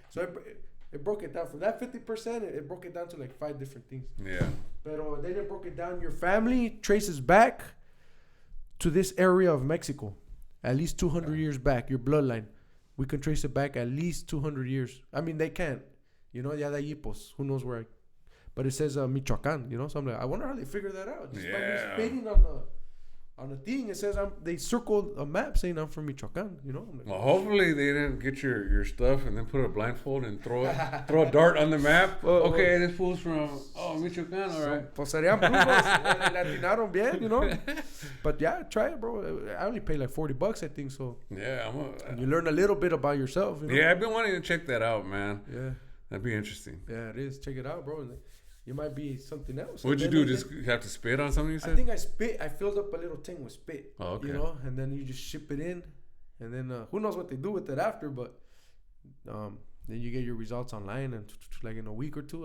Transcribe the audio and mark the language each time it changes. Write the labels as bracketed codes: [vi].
[en] So it broke it down from that 50%. It broke it down to like 5 different things. Yeah. But then it broke it down. Your family traces back to this area of Mexico, at least 200 years back. Your bloodline, we can trace it back at least 200 years. I mean, they can't. [es] Ya de allí, pues, [en] who knows where. But it says Michoacán, So I'm like, I wonder how they figured that out. Just by me spitting on the thing, it says they circled a map saying I'm from Michoacán, I'm like, well, hopefully they didn't get your stuff and then put a blindfold and throw a dart on the map. Okay, this fool's from Michoacán, all right. [es] Pues serían brujos, latinaron bien, [en] But yeah, try it, bro. I only pay like $40, I think, so. Yeah, you learn a little bit about yourself. Yeah, I've been wanting to check that out, man. Yeah, that'd be interesting. Yeah, it is. Check it out, bro. You might be something else. What'd you do? Just have to spit on something, you said? I think I spit. I filled up a little thing with spit. Oh, okay. And then you just ship it in. And then who knows what they do with it after, but then you get your results online and like in a week or two.